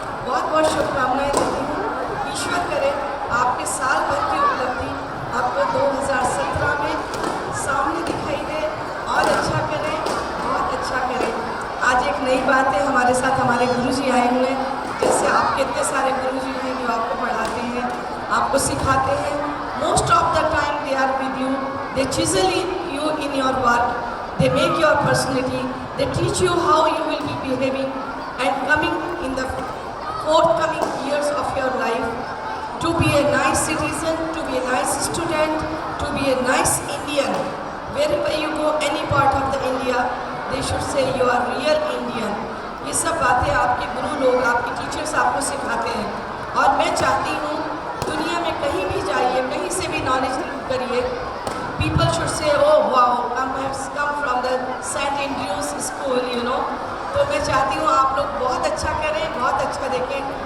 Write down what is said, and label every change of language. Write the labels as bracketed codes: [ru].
[hi] बहुत बहुत शुभकामनाएं देती हूँ. ईश्वर करे आपके साल भर की उपलब्धि आपको 2017 में सामने दिखाई दे और अच्छा करें, बहुत अच्छा करें. आज एक नई बात है, हमारे साथ हमारे गुरुजी आए हुए हैं. जैसे आपके इतने सारे गुरुजी हैं जो आपको पढ़ाते हैं, आपको सिखाते हैं. [en] Most of the time they are with you, they chisel you in your work, they make your personality, they teach you how you will be behaving and coming in the forthcoming years of your life to be a nice citizen, to be a nice student, to be a nice Indian. Wherever you go, any part of the India, they should say you are real Indian. [hi] ये सब बातें आपके गुरु लोग, आपके teachers आपको सिखाते हैं. और मैं चाहती हूँ दुनिया में कहीं भी जाइए, कहीं से भी नॉलेज करिए, [en] People should say oh wow come from the Saint Andrew's school, you know. [hi] तो मैं चाहती हूँ आप लोग बहुत अच्छा करें, बहुत अच्छा देखें.